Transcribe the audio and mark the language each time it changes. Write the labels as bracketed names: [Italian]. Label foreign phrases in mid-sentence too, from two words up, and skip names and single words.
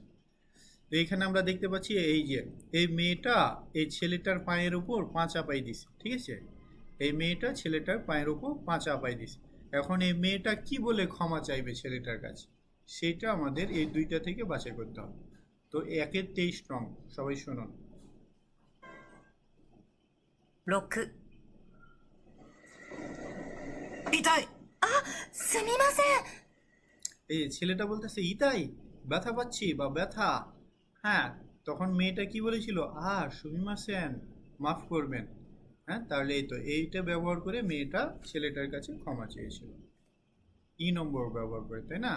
[Bangla] তো এখানে আমরা দেখতে পাচ্ছি এই যে এই মেয়েটা এই ছেলেটার পায়ের উপর পা চাপাই দিছে, ঠিক আছে, এই মেয়েটা ছেলেটার পায়ের উপর পা চাপাই দিছে। এখন এই মেয়েটা কি বলে ক্ষমা চাইবে ছেলেটার কাছে, সেটা আমাদের এই দুইটা থেকে বাছাই করতে হবে। তো 1-এর 23 নং সবাই শুনুন। 6、 [Japanese] 痛い。すみません。 [Bangla] এই যে ছেলেটা বলতেছে ইতাই ব্যথা পাচ্ছি বা ব্যথা। হ্যাঁ, তখন মেয়েটা কি বলেছিল? সুমিমাসেন মাফ করবেন। হ্যাঁ, তাহলে এই তো এইটা ব্যবহার করে মেয়েটা ছেলেটার কাছে ক্ষমা চেয়েছিল, ই নম্বর ব্যবহার করে, তাই না?